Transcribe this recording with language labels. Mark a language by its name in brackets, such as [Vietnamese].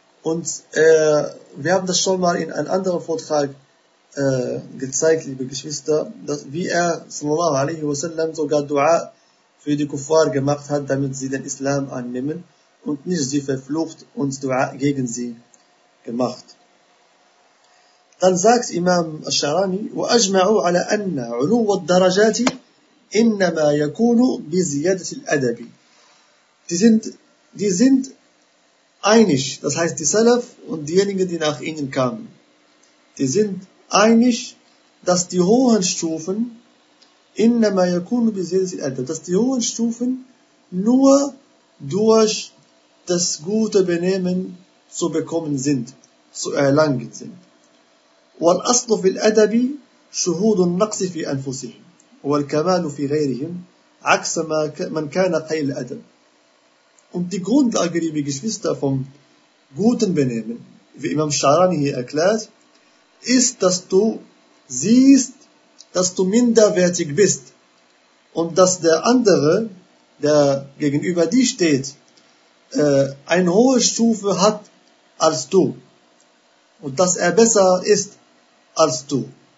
[German] Und wir haben das schon mal in einem anderen Vortrag gezeigt, liebe Geschwister, dass, wie er sallallahu alaihi wa sallam sogar Dua für die Kuffar gemacht hat, damit sie den Islam annehmen und nicht sie verflucht und Dua gegen sie gemacht. Dann sagt Imam al-Sharani, [Arabic] وَأَجْمَعُوا عَلَى أَنَّ عُلُوَّ الدَّرَجَاتِ إِنَّمَا يَكُونُ بِزِيَدَةِ الْأَدَبِ. [German] Die sind einig, das heißt die Salaf und diejenigen, die nach ihnen kamen, die sind einig, dass die hohen Stufen [Arabic] إِنَّمَا يَكُونُ بِزِيَدَةِ الْأَدَبِ, [German] dass die hohen Stufen nur durch das gute Benehmen zu bekommen sind, zu erlangen sind. [Arabic] والأصل في الأدب شهود النقص في أنفسهم والكمال في غيرهم عكس ما من كان قليل الأدب. [German] Und die Grundlage, liebe Geschwister, vom guten Benehmen, wie Imam Sharani hier erklärt, ist, dass du siehst, dass du minderwertig bist und dass der andere, der gegenüber dir steht, eine hohe Stufe hat als du und dass er besser ist als du.